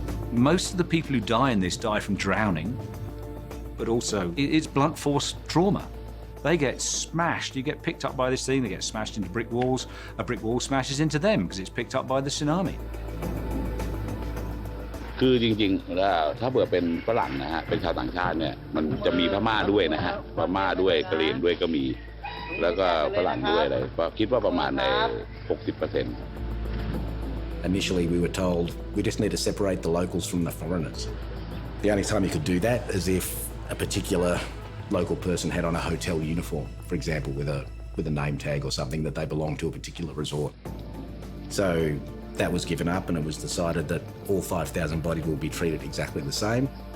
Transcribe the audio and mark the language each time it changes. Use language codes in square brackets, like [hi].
[en] Most of the people who die in this die from drowning, but also it's blunt force trauma. They get smashed. You get picked up by this thing, they get smashed into brick walls. A brick wall smashes into them because it's picked up by the tsunami. [th] คือจริงๆแล้วถ้าเผื่อเป็นฝรั่งนะฮะเป็นชาวต่างชาติเนี่ยมันจะมีพม่าด้วยนะฮะพม่าด้วยกะเหรี่ยงด้วยก็มีแล้วก็ฝรั่งด้วยอะไรก็คิดว่าประมาณใน 60%. [en] Initially, we were told we just need to separate the locals from the foreigners. The only time you could do that is if a particular local person had on a hotel uniform, for example, with a name tag or something that they belonged to a particular resort. So that was given up, and it was decided that all 5,000 bodies will be treated exactly the same.